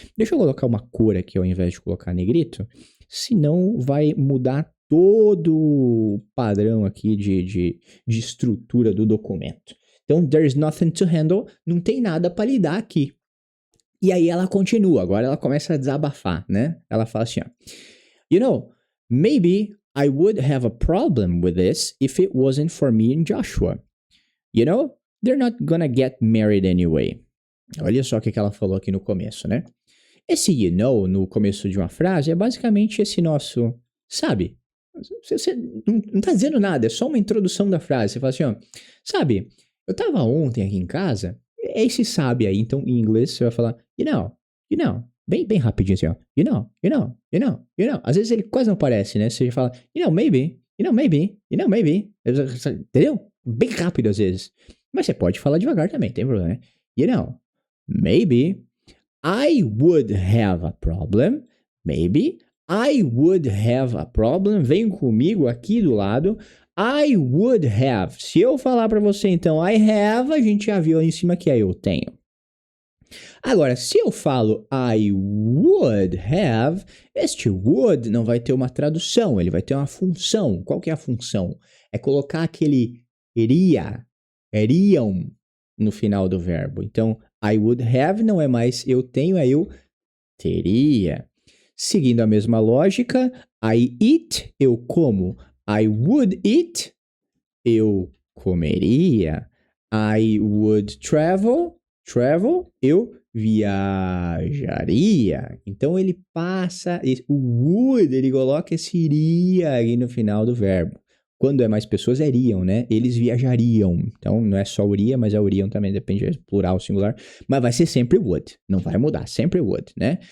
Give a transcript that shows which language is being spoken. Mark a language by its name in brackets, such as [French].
[Portuguese] Deixa eu colocar uma cor aqui ao invés de colocar negrito, senão vai mudar todo o padrão aqui de estrutura do documento. Então, [English] there's nothing to handle, [Portuguese] não tem nada para lidar aqui. E aí ela continua, agora ela começa a desabafar, né? Ela fala assim, ó. [English] You know, maybe I would have a problem with this if it wasn't for me and Joshua. You know, they're not gonna get married anyway. [Portuguese] Olha só o que ela falou aqui no começo, né? Esse you know, no começo de uma frase, é basicamente esse nosso, sabe? Você não tá dizendo nada, é só uma introdução da frase. Você fala assim, ó, sabe, eu tava ontem aqui em casa... É esse sabe aí, então em inglês você vai falar, you know, bem rapidinho assim, ó, you know. Às vezes ele quase não aparece, né? Você fala, maybe, entendeu? Bem rápido às vezes. Mas você pode falar devagar também, tem problema, né? [English] You know, maybe I would have a problem, maybe I would have a problem, [Portuguese] vem comigo aqui do lado, [English] I would have. [Portuguese] Se eu falar pra você, então, [English] I have, [Portuguese] a gente já viu ali em cima que é eu tenho. Agora, se eu falo I would have, este would não vai ter uma tradução, ele vai ter uma função. Qual que é a função? É colocar aquele iriam no final do verbo. Então, [English] I would have [Portuguese] não é mais eu tenho, é eu teria. [English] Seguindo a mesma lógica, I eat, [Portuguese] eu como. [English] I would eat, [Portuguese] eu comeria. [English] I would travel, [Portuguese] eu viajaria. Então ele passa, o would, ele coloca esse iria aí no final do verbo. Quando é mais pessoas, iriam, né? Eles viajariam. Então não é só iria, mas é iriam também, depende de plural, singular. Mas vai ser sempre would, não vai mudar, sempre would, né?